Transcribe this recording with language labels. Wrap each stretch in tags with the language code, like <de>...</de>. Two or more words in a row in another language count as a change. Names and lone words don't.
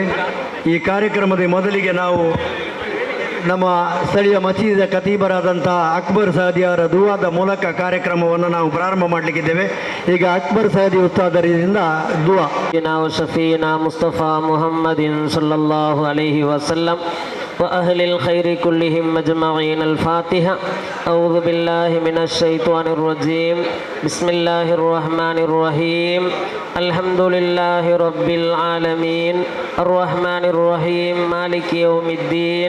<kn>ಈ ಕಾರ್ಯಕ್ರಮದ ಮೊದಲಿಗೆ ನಾವು ನಮ್ಮ ಸ್ಥಳೀಯ ಮಸೀದಿಯ ಖತೀಬರಾದಂಥ ಅಕ್ಬರ್ ಸಹದಿ ಅವರ ದುವಾದ ಮೂಲಕ ಕಾರ್ಯಕ್ರಮವನ್ನು ನಾವು ಪ್ರಾರಂಭ ಮಾಡಲಿಕ್ಕಿದ್ದೇವೆ. ಈಗ ಅಕ್ಬರ್ ಸಹದಿ ಉಸ್ತಾದರಿಂದ ದುವಾ.</kn> <ar>ನಾವು شفيعنا مصطفى محمد صلى الله عليه وسلم وأهل الخير كلهم مجمعين. الفاتحة. أعوذ بالله من الشيطان الرجيم. بسم الله الرحمن الرحيم. الحمد لله رب العالمين الرحمن الرحيم مالك يوم الدين.</ar>